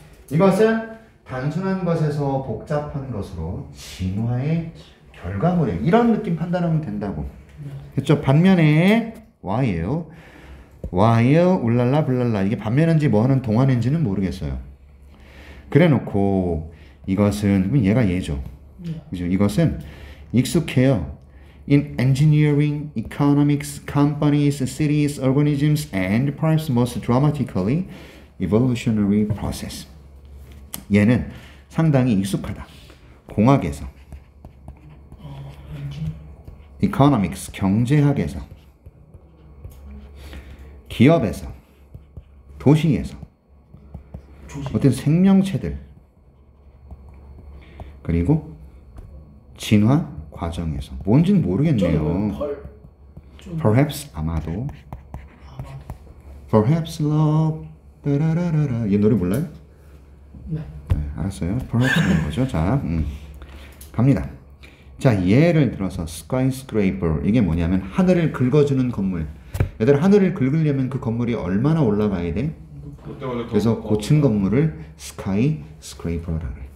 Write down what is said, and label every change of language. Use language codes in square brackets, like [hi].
[ko] 이것은 단순한 것에서 복잡한 것으로 진화의 결과물이에요. 이런 느낌 판단하면 된다고. 그렇죠? 반면에 while, 울랄라 블랄라 이게 반면인지 뭐하는 동안인지는 모르겠어요. 그래놓고 이것은 얘가 얘죠. 그죠? 이것은 익숙해요. [en] In engineering, economics, companies, cities, organisms, and perhaps most dramatically, evolutionary process. [ko] 얘는 상당히 익숙하다. 공학에서, economics, 경제학에서, 기업에서, 도시에서, 어떤 생명체들, 그리고 진화 과정에서 뭔지는 모르겠네요. [en] Perhaps [ko] 아마도, [en] Perhaps love, 따라라라라. [ko] 이 노래 몰라요? 네, 알았어요. Perhaps는 거죠. 자, 갑니다. 자, 예를 들어서 skyscraper 이게 뭐냐면 하늘을 긁어주는 건물. 얘들 하늘을 긁으려면 그 건물이 얼마나 올라가야 돼? 그래서 고층 건물을 skyscraper라 그래.